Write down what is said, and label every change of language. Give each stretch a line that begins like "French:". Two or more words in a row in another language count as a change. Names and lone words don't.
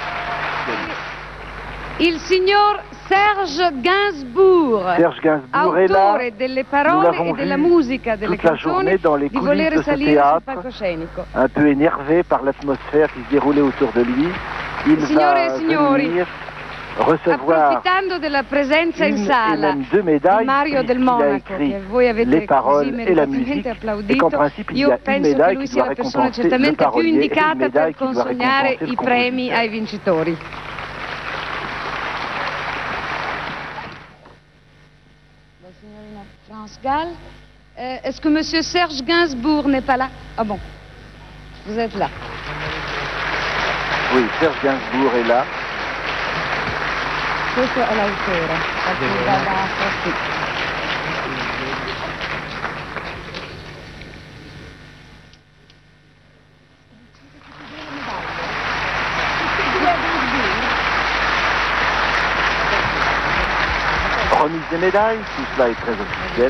Italian: il signor Serge Gainsbourg, Autore delle parole e della musica delle canzoni, di volere salire sul palcoscenico.
French: Un peu énervé par l'atmosphère qui se déroulait autour de lui, il
Italian: Signore
French: va
Italian: e signori,
French: venir recevoir
Italian: approfittando della presenza in
French: une et
Italian: sala
French: même deux médailles,
Italian: di Mario del
French: puisqu'il a
Italian: Monaco,
French: écrit
Italian: che voi avete
French: les paroles
Italian: così
French: et la musique,
Italian: meritabilmente
French: et
Italian: applaudito,
French: qu'en principe il y a
Italian: io
French: une
Italian: penso che
French: médaille
Italian: lui
French: qui
Italian: sia
French: doit
Italian: la persona
French: récompenser le
Italian: certamente più
French: parolier et une
Italian: indicata
French: médaille
Italian: per
French: qui doit
Italian: consegnare
French: récompenser le
Italian: i premi
French: compositeur.
Italian: ai vincitori. La signorina France Gall.
French: Est-ce que monsieur Serge Gainsbourg n'est pas là? Ah bon, vous êtes là. Oui, Serge Gainsbourg est là.
Italian: Questo è l'autore, sì.
French: Remise des médailles, tout cela est très officiel.